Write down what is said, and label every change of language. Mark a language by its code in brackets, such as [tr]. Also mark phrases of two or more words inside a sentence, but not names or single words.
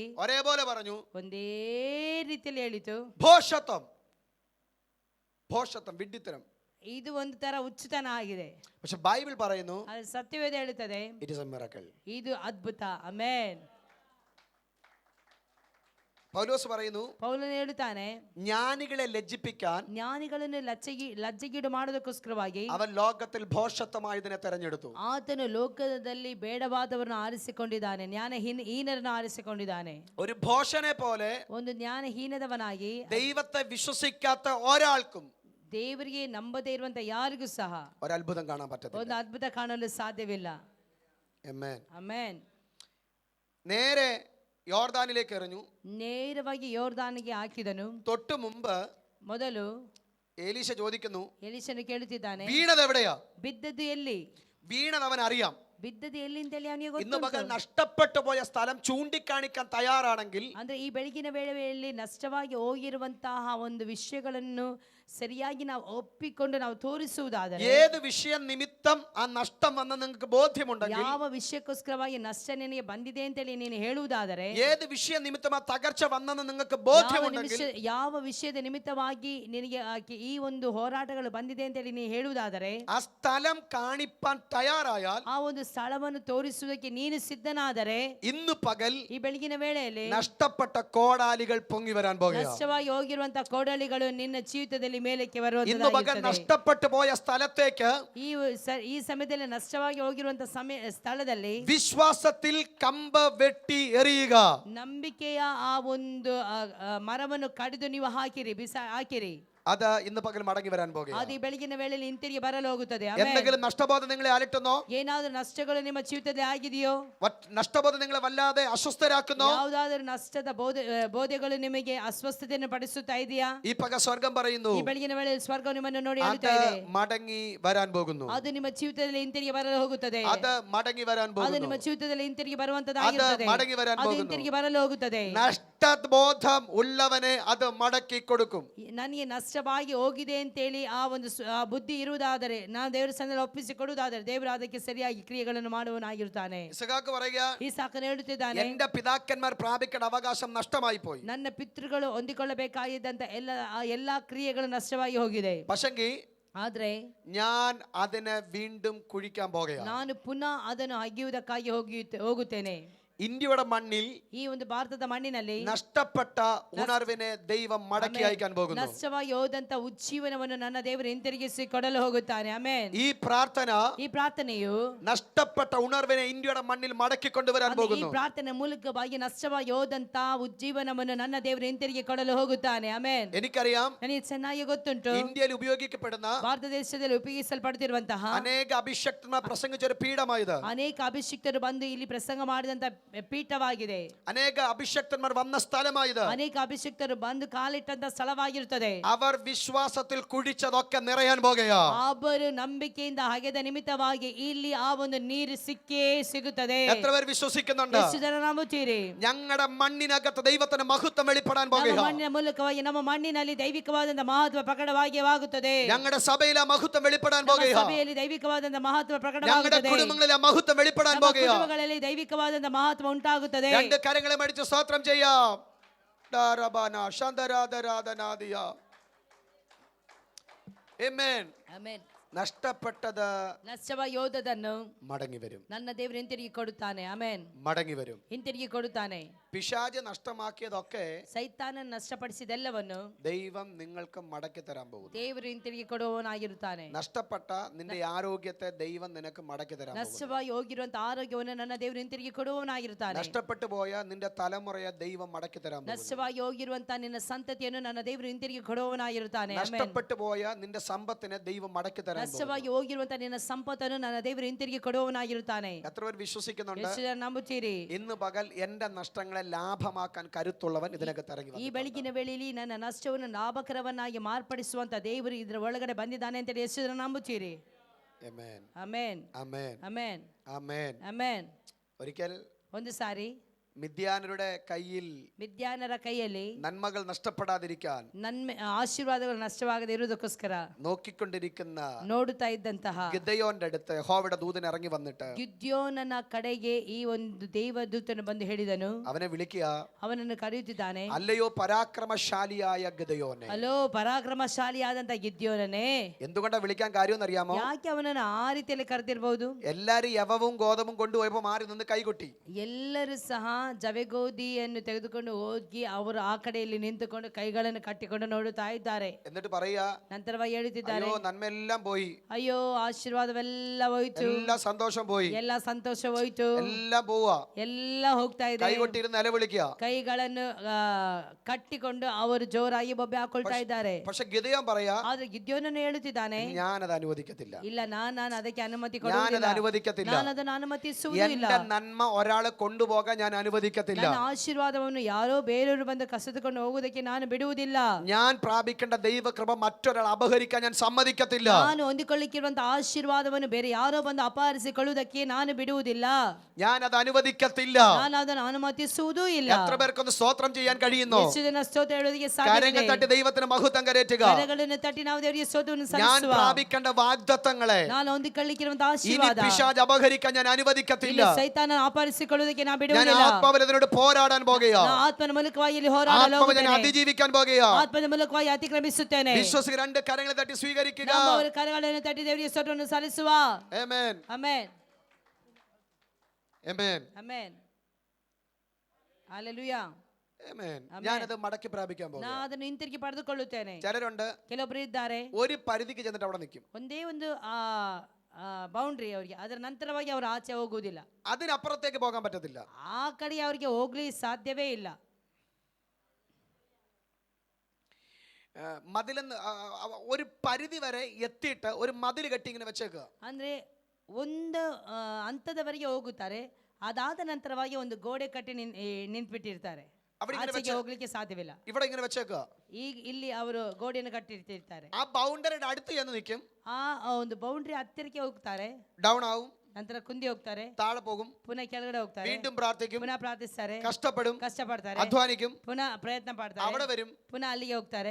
[ml] ഒരേപോലെ പറഞ്ഞു. [kn] ಒಂದೇ ರೀತಿಯಲ್ಲಿ ಹೇಳಿತು. [ml] ഭോഷത്വം, ഭോഷത്വം, വിഡ്ഢിത്തരം. [kn] ಇದು ಒಂದು ತರ ಹುಚ್ಚುತನ ಆಗಿದೆ. [ml] പക്ഷെ ബൈബിൾ പറയുന്നു, [kn] ಅದು ಸತ್ಯವೇದ ಹೇಳುತ್ತದೆ, [en] it is a miracle. [kn] ಇದು ಅದ್ಭುತ. ಆಮೆನ್. [ml] പൗലോസ് പറയുന്നു, [kn] ಪೌಲನು ಹೇಳುತ್ತಾನೆ, [ml] ജ്ഞാനികളെ ലജ്ജിപ്പിക്കാൻ [kn] ಜ್ಞಾನಿಗಳನ್ನು ಲಜ್ಜೆಗೀಡು ಮಾಡೋದಕ್ಕೋಸ್ಕರವಾಗಿ [ml] അവൻ ലോകത്തിൽ ഭോഷത്വമായതിനെ തെരഞ്ഞെടുത്തു. [kn] ಆತನು ಲೋಕದಲ್ಲಿ ಬೇಡವಾದವರನ್ನು ಆರಿಸಿಕೊಂಡಿದ್ದಾನೆ, ಜ್ಞಾನಹೀನರನ್ನು ಆರಿಸಿಕೊಂಡಿದ್ದಾನೆ. [ml] ഒരു ഭോഷനെ പോലെ [kn] ಒಂದು ಜ್ಞಾನಹೀನದವನಾಗಿ [ml] ദൈവത്തെ വിശ്വസിക്കാത്ത ഒരാൾക്കും [kn] ದೇವರಿಗೆ ನಂಬದೇ ಇರುವಂತ ಯಾರಿಗೂ ಸಹ [ml] ഒരത്ഭുതം കാണാൻ പറ്റത്തില്ല. [kn] ಒಂದು ಅದ್ಭುತ ಕಾಣಲು ಸಾಧ್ಯವಿಲ್ಲ. [ml] ആമേൻ. [kn] ಆಮೆನ್. [ml] നേരെ യോർദാനിലേക്ക് എറിഞ്ഞു. [kn] ನೇರವಾಗಿ ಯೋರ್ದಾನಿಗೆ ಹಾಕಿದನು. [ml] തൊട്ടു മുമ്പ് [kn] ಮೊದಲು [ml] ഏലീശ ചോദിക്കുന്നു, [kn] ಎಲೀಶನು ಕೇಳುತ್ತಿದ್ದಾನೆ, [ml] വീണത് എവിടെയാ? [kn] ಬಿದ್ದದ್ದು ಎಲ್ಲಿ? [ml] വീണത് അവൻ അറിയാം. [kn] ಬಿದ್ದದ್ದು ಎಲ್ಲಿ ಅಂತೇಳಿ ಅವನಿಗೆ [ml] ഇന്ന് പകൽ [kn] ಗೊತ್ತು. [ml] നഷ്ടപ്പെട്ടു പോയ സ്ഥലം ചൂണ്ടിക്കാണിക്കാൻ തയ്യാറാണെങ്കിൽ [kn] ಅಂದ್ರೆ ಈ ಬೆಳಗಿನ ವೇಳೆಯಲ್ಲಿ ನಷ್ಟವಾಗಿ ಹೋಗಿರುವಂತಹ ಒಂದು ವಿಷಯಗಳನ್ನು ಸರಿಯಾಗಿ ನಾವು ಒಪ್ಪಿಕೊಂಡು ನಾವು ತೋರಿಸುವುದಾದರೆ, [ml] ഏത് വിഷയം നിമിത്തം ആ നഷ്ടം വന്ന നിങ്ങൾക്ക് ബോധ്യമുണ്ടെങ്കിൽ, [kn] ಯಾವ ವಿಷಯಕ್ಕೋಸ್ಕರವಾಗಿ ನಷ್ಟ ನಿನಗೆ ಬಂದಿದೆ ಅಂತೇಳಿ ನೀನು ಹೇಳುವುದಾದರೆ, [ml] ഏത് വിഷയ നിമിത്തം ആ തകർച്ച വന്നെന്ന് നിങ്ങൾക്ക് ബോധ്യമുണ്ടെങ്കിൽ, [kn] ಯಾವ ವಿಷಯದ ನಿಮಿತ್ತವಾಗಿ ನಿನಗೆ ಈ ಒಂದು ಹೋರಾಟಗಳು ಬಂದಿದೆ ಅಂತೇಳಿ ನೀನು ಹೇಳುವುದಾದರೆ, [ml] ആ സ്ഥലം കാണിപ്പാൻ തയ്യാറായാൽ, [kn] ಆ ಒಂದು ಸ್ಥಳವನ್ನು ತೋರಿಸುವುದಕ್ಕೆ ನೀನು ಸಿದ್ಧನಾದರೆ, [ml] ഇന്ന് പകൽ [kn] ಈ ಬೆಳಗಿನ ವೇಳೆಯಲ್ಲಿ [ml] നഷ്ടപ്പെട്ട കോടാലികൾ പൊങ്ങി വരാൻ പോകുകയാണ്. [kn] ನಷ್ಟವಾಗಿ ಹೋಗಿರುವಂತಹ ಕೋಡಲಿಗಳು ನಿನ್ನ ಜೀವಿತದಲ್ಲಿ ಮೇಲಕ್ಕೆ [ml] ഇന്ന് പകൽ നഷ്ടപ്പെട്ടു പോയ സ്ഥലത്തേക്ക് [kn] ಈ ಸಮಯದಲ್ಲಿ ನಷ್ಟವಾಗಿ ಹೋಗಿರುವಂತಹ ಸ್ಥಳದಲ್ಲಿ [ml] വിശ്വാസത്തിൽ കമ്പ് വെട്ടി എറിയുക. [kn] ನಂಬಿಕೆಯ ಆ ಒಂದು ಮರವನ್ನು ಕಡಿದು ನೀವು ಹಾಕಿರಿ. [ml] അത് ഇന്ന് പകൽ മടങ്ങി വരാൻ പോകുകയാണ്. [kn] ಅದು ಈ ಬೆಳಗಿನ ವೇಳೆಯಲ್ಲಿ ಹಿಂತಿರುಗಿ ಬರಲು ಹೋಗುತ್ತದೆ. [ml] എന്തെങ്കിലും നഷ്ടബോധം നിങ്ങളെ അലട്ടുന്നോ? [kn] ಏನಾದರೂ ನಷ್ಟಗಳು ನಿಮ್ಮ ಜೀವಿತದಲ್ಲಿ ಆಗಿದೆಯೋ? [ml] നഷ്ടബോധം നിങ്ങളെ വല്ലാതെ അസ്വസ്ഥരാക്കുന്നോ? [kn] ಯಾವುದಾದರೂ ನಷ್ಟದ ಬೋಧೆಗಳು ನಿಮಗೆ ಅಸ್ವಸ್ಥತೆಯನ್ನು ಪಡಿಸುತ್ತಾ ಇದೆಯಾ? [ml] ഈ പക സ്വർഗം പറയുന്നു, [kn] ಈ ಬೆಳಗಿನ ವೇಳೆಯಲ್ಲಿ ಸ್ವರ್ಗವು ನಿಮ್ಮನ್ನು ನೋಡಿ [ml] അത് [kn] ಹೇಳುತ್ತಾ ಇದೆ, [ml] മടങ്ങി വരാൻ പോകുന്നു. [kn] ಅದು ನಿಮ್ಮ ಜೀವಿತದಲ್ಲಿ ಹಿಂತಿರುಗಿ ಬರಲು ಹೋಗುತ್ತದೆ. [ml] അത് ಮടങ്ങി വരാൻ [kn] ಅದು [ml] പോകുന്നു. [kn] ನಿಮ್ಮ ಜೀವಿತದಲ್ಲಿ ಹಿಂತಿರುಗಿ ಬರುವಂತದ್ದಾಗಿರುತ್ತದೆ. [ml] അത് മടങ്ങി വരാൻ [kn] ಅದು [ml] പോകുന്നു. [kn] ಹಿಂತಿರುಗಿ ಬರಲು ಹೋಗುತ್ತದೆ. [ml] നഷ്ടബോധം ഉള്ളവനെ അത് മടക്കി കൊടുക്കും. [kn] ನನಗೆ ನಷ್ಟವಾಗಿ ಹೋಗಿದೆ ಅಂತೇಳಿ ಆ ಒಂದು ಬುದ್ಧಿ ಇರುವುದಾದರೆ, ನಾನು ದೇವರ ಸನ್ನಿಧಿಯಲ್ಲಿ ಒಪ್ಪಿಸಿಕೊಡುವುದಾದರೆ, ದೇವರು ಅದಕ್ಕೆ ಸರಿಯಾಗಿ ಕ್ರಿಯೆಗಳನ್ನು ಮಾಡುವನಾಗಿರುತ್ತಾನೆ. [ml] ഇസഹാക്ക് പറയുക, [kn] ಈಸಾಕನು ಹೇಳುತ್ತಿದ್ದಾನೆ, [ml] എന്റെ പിതാക്കന്മാർ പ്രാപിക്കേണ്ട അവകാശം നഷ്ടമായി പോയി. [kn] ನನ್ನ ಪಿತೃಗಳು ಹೊಂದಿಕೊಳ್ಳಬೇಕಾಗಿದ್ದಂತ ಎಲ್ಲಾ ಕ್ರಿಯೆಗಳು ನಷ್ಟವಾಗಿ ಹೋಗಿದೆ. [ml] പക്ഷെങ്കിൽ [kn] ಆದ್ರೆ [ml] ഞാൻ അതിനെ വീണ്ടും കുഴിക്കാൻ പോകുകയാണ്. [kn] ನಾನು ಪುನಃ ಅದನ್ನು ಅಗೆಯುವುದಕ್ಕಾಗಿ ಹೋಗುತ್ತೇನೆ. [ml] ഇന്ത്യയുടെ മണ്ണിൽ [kn] ಈ ಒಂದು ಭಾರತದ ಮಣ್ಣಿನಲ್ಲಿ [ml] നഷ്ടപ്പെട്ട ഉണർവിനെ ദൈവം മടക്കി അയക്കാൻ പോകുന്നു. [kn] ನಷ್ಟವಾಗಿ ಹೋದಂತ ಉಜ್ಜೀವನವನ್ನು ನನ್ನ ದೇವರು ಹಿಂತಿರುಗಿಸಿ ಕೊಡಲು ಹೋಗುತ್ತಾನೆ. ಆಮೆನ್. [ml] ഈ പ്രാർത്ഥന [kn] ಈ ಪ್ರಾರ್ಥನೆಯು [ml] നഷ്ടപ്പെട്ട ഉണർവിനെ ഇന്ത്യയുടെ മണ്ണിൽ മടക്കി കൊണ്ടുവരാൻ [kn] ಈ [ml] പോകുന്നു. [kn] ಪ್ರಾರ್ಥನೆ ಮೂಲಕವಾಗಿ ನಷ್ಟವಾಗಿ ಹೋದಂತ ಉಜ್ಜೀವನವನ್ನು ನನ್ನ ದೇವರು ಹಿಂತಿರುಗಿ ಕೊಡಲು ಹೋಗುತ್ತಾನೆ. ಆಮೆನ್. [ml] എനിക്കറിയാം [kn] ನನಗೆ ಚೆನ್ನಾಗಿ ಗೊತ್ತುಂಟು [ml] ഇന്ത്യയിൽ ഉപയോഗിക്കപ്പെടുന്ന [kn] ಭಾರತ ದೇಶದಲ್ಲಿ ಉಪಯೋಗಿಸಲ್ಪಡುತ್ತಿರುವಂತಹ [ml] അനേക അഭിഷക്തന്മാർ പ്രസംഗിച്ച ഒരു പീഠമായത്. [kn] ಅನೇಕ ಅಭಿಷಿಕ್ತರು ಬಂದು ಇಲ್ಲಿ ಪ್ರಸಂಗ ಮಾಡಿದಂತ ಪೀಠವಾಗಿದೆ. [ml] അനേക അഭിഷക്തന്മാർ വന്ന സ്ഥലമായത്. [kn] ಅನೇಕ ಅಭಿಷಿಕ್ತರು ಬಂದು ಕಾಲಿಟ್ಟಂತ ಸ್ಥಳವಾಗಿರುತ್ತದೆ. [ml] അവർ വിശ്വാസത്തിൽ കുഴിച്ചതൊക്കെ നിറയാൻ പോകുകയാ. [kn] ಅವರು ನಂಬಿಕೆಯಿಂದ ಹಗೆದ ನಿಮಿತ್ತವಾಗಿ ಇಲ್ಲಿ ಆ ಒಂದು ನೀರು ಸಿಕ್ಕೇ ಸಿಗುತ್ತದೆ. [ml] എത്ര പേർ വിശ്വസിക്കുന്നുണ്ട്? [kn] ಎಷ್ಟು ಜನ ನಂಬುತ್ತೀರಿ? [ml] ഞങ്ങളുടെ മണ്ണിനകത്ത് ദൈവത്തിന്റെ മഹത്വം വെളിപ്പെടാൻ [kn] ನಮ್ಮ [ml] പോകുകയാ. [kn] ಮಣ್ಣಿನ ಮೂಲಕವಾಗಿ ನಮ್ಮ ಮಣ್ಣಿನಲ್ಲಿ ದೈವಿಕವಾದಂತ ಮಹತ್ವ ಪ್ರಕಟವಾಗಿ ಆಗುತ್ತದೆ. [ml] ഞങ്ങളുടെ സഭയിലെ മഹത്വം വെളിപ്പെടാൻ [kn] ನಮ್ಮ [ml] പോകുകയാ. [kn] ಸಭೆಯಲ್ಲಿ ದೈವಿಕವಾದಂತ ಮಹತ್ವ [ml] ഞങ്ങളുടെ [kn] ಪ್ರಕಟವಾಗುತ್ತದೆ. [ml] കുടുംബങ്ങളിലെ മഹത്വം വെളിപ്പെടാൻ [kn] ನಮ್ಮ [ml] പോകുകയാ. [kn] ಕುಟುಂಬಗಳಲ್ಲಿ ದೈವಿಕವಾದಂತ ಮಹತ್ವ ಉಂಟಾಗುತ್ತದೆ. [ml] രണ്ട് കരങ്ങളെ മടിച്ച് സ്തോത്രം ചെയ്യാം. ഡാരബാന ശാന്തരാധരാധനാദിയ. ആമേൻ. [kn] ಆಮೆನ್. [ml] നഷ്ടപ്പെട്ടത് [kn] ನಷ್ಟವಾಗಿ ಹೋದದನ್ನು [ml] മടങ്ങി വരും. [kn] ನನ್ನ ದೇವರು ಹಿಂತಿರುಗಿ ಕೊಡುತ್ತಾನೆ. ಆಮೆನ್. [ml] മടങ്ങി വരും. [kn] ಹಿಂತಿರುಗಿ ಕೊಡುತ್ತಾನೆ. [ml] പിശാച് നഷ്ടമാക്കിയതൊക്കെ [kn] ಸೈತಾನ ನಷ್ಟಪಡಿಸಿದೆಲ್ಲವನ್ನು [ml] ദൈവം നിങ്ങൾക്ക് മടക്കി തരാൻ പോകുന്നു. [kn] ದೇವರು ಹಿಂತಿರುಗಿ ಕೊಡುವವನಾಗಿರುತ್ತಾನೆ. [ml] നഷ്ടപ്പെട്ട നിന്റെ ആരോഗ്യത്തെ ദൈവം നിനക്ക് മടക്കി തരാൻ പോകുന്നു. [kn] ನಷ್ಟವಾಗಿ ಹೋಗಿರುವಂತ ಆರೋಗ್ಯವನ್ನು ನನ್ನ ದೇವರು ಹಿಂತಿರುಗಿ ಕೊಡುವವನಾಗಿರುತ್ತಾನೆ. [ml] നഷ്ടപ്പെട്ടു പോയ നിന്റെ തലമുറയെ ദൈവം മടക്കി തരാൻ പോകുന്നു. [kn] ನಷ್ಟವಾಗಿ ಹೋಗಿರುವಂತ ನಿನ್ನ ಸಂತತಿಯನ್ನು ನನ್ನ ದೇವರು ಹಿಂತಿರುಗಿ ಕೊಡುವವನಾಗಿರುತ್ತಾನೆ. ಆಮೆನ್. [ml] നഷ്ടപ്പെട്ടു പോയ നിന്റെ സമ്പത്തിനെ ദൈവം മടക്കി തരാൻ പോകുന്നു. [kn] ನಷ್ಟವಾಗಿ ಹೋಗಿರುವಂತ ನಿನ್ನ ಸಂಪತ್ತನ್ನು ನನ್ನ ದೇವರು ಹಿಂತಿರುಗಿ ಕೊಡುವವನಾಗಿರುತ್ತಾನೆ. [ml] എത്ര പേർ വിശ്വസിക്കുന്നുണ്ട്? [kn] ಎಷ್ಟು ಜನ ನಂಬುತ್ತೀರಿ? [ml] ഇന്ന് പകൽ എന്റെ നഷ്ടങ്ങളെ ലാഭമാക്കാൻ കരുത്തുള്ളവൻ ഇതിനകത്ത് ഇറങ്ങി [kn] ಈ [ml] വന്നു. [kn] ಬೆಳಗಿನ ವೇಳೆಯಲ್ಲಿ ನನ್ನ ನಷ್ಟವನ್ನು ಲಾಭಕರವನ್ನಾಗಿ ಮಾರ್ಪಡಿಸುವಂತ ದೇವರು ಇದರ ಒಳಗಡೆ ಬಂದಿದ್ದಾನೆ ಅಂತ ಎಷ್ಟು ಜನ ನಂಬುತ್ತೀರಿ? [ml] ആമേൻ. [kn] ಆಮೆನ್. [ml] ആമേൻ. [kn] ಆಮೆನ್. [ml] ആമേൻ. [kn] ಆಮೆನ್. [ml] ഒരിക്കൽ [kn] ಒಂದು ಸಾರಿ [ml] മിദ്യാനരുടെ കയ്യിൽ [kn] ವಿದ್ಯಾನರ ಕೈಯಲ್ಲಿ [ml] നന്മകൾ നഷ്ടപ്പെടാതിരിക്കാൻ [kn] ನನ್ಮೆ ಆಶೀರ್ವಾದಗಳು ನಷ್ಟವಾಗದೆ ಇರುವುದಕ್ಕೋಸ್ಕರ [ml] നോക്കിക്കൊണ്ടിരിക്കുന്ന [kn] ನೋಡುತ್ತಾ ಇದ್ದಂತಹ [ml] ഗിദെയോന്റെ അടുത്ത് യഹോവയുടെ ദൂതൻ ഇറങ്ങി വന്നിട്ട് [kn] ಗಿದ್ಯೋನನ ಕಡೆಗೆ ಈ ಒಂದು ದೇವದೂತನು ಬಂದು ಹೇಳಿದನು. [ml] അവനെ വിളിക്കുക. [kn] ಅವನನ್ನು ಕರೆಯುತ್ತಿದ್ದಾನೆ. [ml] അല്ലയോ പരാക്രമശാലിയായ ഗിദെയോനെ. [kn] ಅಲೋ ಪರಾಕ್ರಮಶಾಲಿಯಾದಂತ ಗಿದ್ಯೋನನೇ. [ml] എന്തുകൊണ്ടാ വിളിക്കാൻ കാര്യം അറിയാമോ? [kn] ಯಾಕೆ ಅವನನ್ನು ಆ ರೀತಿಯಲ್ಲಿ ಕರೆದಿರಬಹುದು? [ml] എല്ലാരും യവവും ഗോതമ്പും കൊണ്ടുപോയപ്പോ മാറി നിന്ന് കൈകൊട്ടി. [kn] ಎಲ್ಲರೂ ಸಹ ಜವೆಗೋದಿಯನ್ನು ತೆಗೆದುಕೊಂಡು ಹೋಗಿ ಅವರು ಆ ಕಡೆಯಲ್ಲಿ ನಿಂತುಕೊಂಡು ಕೈಗಳನ್ನು ಕಟ್ಟಿಕೊಂಡು ನೋಡುತ್ತಾ ಇದ್ದಾರೆ. [ml] എന്നിട്ട് പറയാ, [kn] ನಂತರವಾಗಿ ಹೇಳುತ್ತಿದ್ದಾರೆ, [ml] അയ്യോ നന്മയെല്ലാം പോയി, [kn] ಅಯ್ಯೋ ಆಶೀರ್ವಾದವೆಲ್ಲ ಹೋಯ್ತು, [ml] എല്ലാ സന്തോഷം പോയി, [kn] ಎಲ್ಲ ಸಂತೋಷ ಹೋಯ್ತು, [ml] എല്ലാം പോവാ, [kn] ಎಲ್ಲ ಹೋಗ್ತಾ ಇದೆ. [ml] കൈകൊട്ടിരുന്ന് നിലവിളിക്കുക. [kn] ಕೈಗಳನ್ನು ಕಟ್ಟಿಕೊಂಡು ಅವರು ಜೋರಾಗಿ ಬೊಬ್ಬೆ ಹಾಕೊಳ್ತಾ ಇದ್ದಾರೆ. [ml] പക്ഷെ ഗിദെയോൻ പറയാ, [kn] ಆದ್ರೆ ಗಿದ್ಯೋನನ್ನು ಹೇಳುತ್ತಿದ್ದಾನೆ, [ml] ഞാനത് അനുവദിക്കത്തില്ല, [kn] ಇಲ್ಲ ನಾನು ಅದಕ್ಕೆ ಅನುಮತಿ [ml] ഞാനത് [kn] ಕೊಡುವುದಿಲ್ಲ, [ml] അനുവദിക്കത്തില്ല. [kn] ನಾನು ಅದನ್ನು ಅನುಮತಿಸುವುದಿಲ್ಲ. [ml] എന്റെ നന്മ ഒരാളെ കൊണ്ടുപോകാൻ ഞാൻ അനുവദിക്കത്തില്ല. [kn] ನನ್ನ ಆಶೀರ್ವಾದವನ್ನು ಯಾರೋ ಬೇರೆಯವರು ಬಂದು ಕಸಿದುಕೊಂಡು ಹೋಗುವುದಕ್ಕೆ ನಾನು ಬಿಡುವುದಿಲ್ಲ. [ml] ഞാൻ പ്രാപിക്കേണ്ട ദൈവകൃപ മറ്റൊരാൾ അപഹരിക്കാൻ ഞാൻ സമ്മതിക്കത്തില്ല. [kn] ನಾನು ಹೊಂದಿಕೊಳ್ಳಿಕ್ಕಿರುವಂತಹ ಆಶೀರ್ವಾದವನ್ನು ಬೇರೆ ಯಾರೋ ಬಂದು ಅಪಹರಿಸಿಕೊಳ್ಳುವುದಕ್ಕೆ ನಾನು ಬಿಡುವುದಿಲ್ಲ. [ml] ഞാൻ അത് അനുവദിക്കത്തില്ല. [kn] ನಾನು ಅದನ್ನು ಅನುಮತಿಸುವುದೂ ಇಲ್ಲ. [ml] എത്ര പേർക്കൊന്ന് സ്തോത്രം ചെയ്യാൻ കഴിയുന്നു? [kn] ಎಷ್ಟು ಜನ ಸ್ತೋತ್ರ ಹೇಳುವುದಕ್ಕೆ [ml] കരങ്ങൾ [kn] ಸಾಧ್ಯ? [ml] തട്ടി ദൈവത്തിന് മഹത്വം കരയറ്റുക. [kn] ಕರಗಳನ್ನು ತಟ್ಟಿ ನಾವು ದೇವರಿಗೆ ಸ್ತೋತ್ರವನ್ನು [ml] ഞാൻ [kn] ಸಲ್ಲಿಸುವ. [ml] പ്രാപിക്കേണ്ട വാഗ്ദത്തങ്ങളെ [kn] ನಾನು ಹೊಂದಿಕೊಳ್ಳಿಕ್ಕಿರುವಂತಹ [ml] ഇനി [kn] ಆಶೀರ್ವಾದ [ml] പിശാച് ಅಪഹരിക്കാൻ ഞാൻ അനുവദിക്കത്തില്ല. [kn] ಸೈತಾನ ಅಪಹರಿಸಿಕೊಳ್ಳುವುದಕ್ಕೆ ನಾನು [ml] ഞാൻ [kn] ಬಿಡುವುದಿಲ್ಲ. [ml] ആത്മാവിൽ അതിനോട് പോരാടാൻ പോകുകയാ. [kn] ನಾನು ಆತ್ಮನ ಮೂಲಕವಾಗಿ ಇಲ್ಲಿ ಹೋರಾಡಲು [ml] ആത്മാവ് ഞാൻ [kn] ಹೋಗುತ್ತೇನೆ. [ml] അതിജീവിക്കാൻ പോകുകയാ. [kn] ಆತ್ಮದ ಮೂಲಕವಾಗಿ ಅತಿಕ್ರಮಿಸುತ್ತೇನೆ. [ml] വിശ്വസിക രണ്ട് കരങ്ങളെ തട്ടി സ്വീകരിക്കുക. [kn] ನಂಬುವವರು ಕರಗಳನ್ನು ತಟ್ಟಿ ದೇವರಿಗೆ ಸ್ತೋತ್ರವನ್ನು ಸಲ್ಲಿಸುವ. [ml] ആമേൻ. [kn] ಆಮೆನ್. [ml] ആമേൻ. [kn] ಆಮೆನ್. ಹಲ್ಲೆಲೂಯಾ. [ml] ആമേൻ. ഞാനത് മടക്കി പ്രാപിക്കാൻ പോകും. [kn] ನಾನು ಅದನ್ನು ಹಿಂತಿರುಗಿ ಪಡೆದುಕೊಳ್ಳುತ್ತೇನೆ. [ml] ചിലരുണ്ട് [kn] ಕೆಲವೊಬ್ಬರು ಇದ್ದಾರೆ, [ml] ഒരു പരിധിക്ക് ചെന്നിട്ട് അവിടെ നിൽക്കും. [kn] ಒಂದೇ ಒಂದು ಬೌಂಡ್ರಿ ಅವರಿಗೆ, ಅದರ ನಂತರವಾಗಿ ಅವರು ಆಚೆ ಹೋಗುವುದಿಲ್ಲ. [ml] അതിനപ്പുറത്തേക്ക് പോകാൻ പറ്റത്തില്ല. [kn] ಆ ಕಡೆ ಅವರಿಗೆ ಹೋಗ್ಲಿ ಸಾಧ್ಯವೇ ಇಲ್ಲ. [ml] മതിലെന്ന് ഒരു പരിധി വരെ എത്തിയിട്ട് ഒരു മതിൽ കെട്ടി ഇങ്ങനെ വെച്ചേക്കുക. [kn] ಅಂದ್ರೆ ಒಂದು ಹಂತದವರೆಗೆ ಹೋಗುತ್ತಾರೆ, ಅದಾದ ನಂತರವಾಗಿ ಒಂದು ಗೋಡೆ ಕಟ್ಟಿ ನಿಂತ್ಬಿಟ್ಟಿರ್ತಾರೆ. ಆಚೆಗೆ ಹೋಗ್ಲಿಕ್ಕೆ ಸಾಧ್ಯವಿಲ್ಲ. [ml] ഇവിടെ ഇങ്ങനെ വെച്ചേക്കുക. [kn] ಈಗ ಇಲ್ಲಿ ಅವರು ಗೋಡೆಯನ್ನು ಕಟ್ಟಿರ್ತಿರ್ತಾರೆ. [ml] ആ ബൗണ്ടറിയുടെ അടുത്ത് ചെന്ന് നിൽക്കും. [kn] ಆ ಒಂದು ಬೌಂಡ್ರಿ ಹತ್ತಿರಕ್ಕೆ ಹೋಗ್ತಾರೆ, [ml] ഡൗൺ ആവും, [kn] ನಂತರ ಕುಂದಿ ಹೋಗ್ತಾರೆ, [ml] താഴെ പോകും, [kn] ಪುನಃ ಕೆಳಗಡೆ ಹೋಗ್ತಾರೆ, [ml] വീണ്ടും പ്രാർത്ഥിക്കും, [kn] ಪುನಃ ಪ್ರಾರ್ಥಿಸ್ತಾರೆ, [ml] കഷ്ടപ്പെടും, [kn] ಕಷ್ಟಪಡ್ತಾರೆ, [ml] അധ്വാനിക്കും, [kn] ಪುನಃ ಪ್ರಯತ್ನ ಪಡ್ತಾರೆ, [ml] അവിടെ വരും, [kn] ಪುನಃ ಅಲ್ಲಿಗೆ ಹೋಗ್ತಾರೆ,